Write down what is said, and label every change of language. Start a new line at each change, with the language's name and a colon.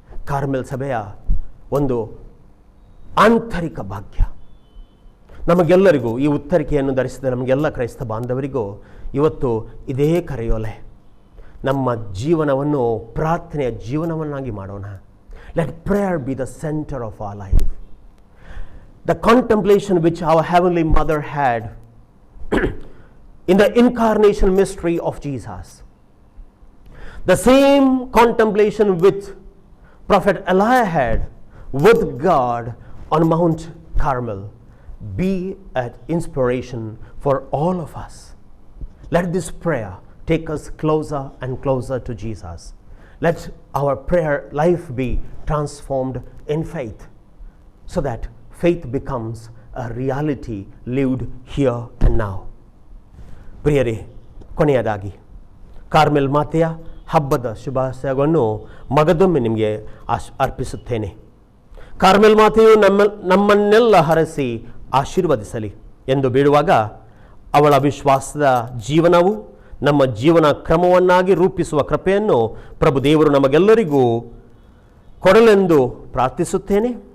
Kannada: Carmel ಸಭೆಯ ಒಂದು ಆಂತರಿಕ ಭಾಗ್ಯ. ನಮಗೆಲ್ಲರಿಗೂ ಈ ಉತ್ತರಿಕೆಯನ್ನು ಧರಿಸಿದ ನಮಗೆಲ್ಲ ಕ್ರೈಸ್ತ ಬಾಂಧವರಿಗೂ ಇವತ್ತು ಇದೇ ಕರೆಯೋಲೆ. ನಮ್ಮ ಜೀವನವನ್ನು ಪ್ರಾರ್ಥನೆಯ ಜೀವನವನ್ನಾಗಿ ಮಾಡೋಣ.
English: Let prayer be the centre of our life. The contemplation which our heavenly mother had in the incarnation mystery of Jesus, the same contemplation which Prophet Elijah had with God on Mount Carmel, be an inspiration for all of us. Let this prayer take us closer and closer to Jesus. Let our prayer life be transformed in faith, so that faith becomes a reality lived here and now.
Kannada: ಪ್ರಿಯರೇ, ಕೊನೆಯದಾಗಿ Carmel ಮಾತೆಯ ಹಬ್ಬದ ಶುಭಾಶಯವನ್ನು ಮಗದೊಮ್ಮೆ ನಿಮಗೆ ಅರ್ಪಿಸುತ್ತೇನೆ. Carmel ಮಾತೆಯು ನಮ್ಮನ್ನೆಲ್ಲ ಹರಸಿ ಆಶೀರ್ವದಿಸಲಿ ಎಂದು ಬೇಡುವಾಗ, ಅವಳ ವಿಶ್ವಾಸದ ಜೀವನವು ನಮ್ಮ ಜೀವನ ಕ್ರಮವನ್ನಾಗಿ ರೂಪಿಸುವ ಕೃಪೆಯನ್ನು ಪ್ರಭು ದೇವರು ನಮಗೆಲ್ಲರಿಗೂ ಕೊಡಲೆಂದು ಪ್ರಾರ್ಥಿಸುತ್ತೇನೆ.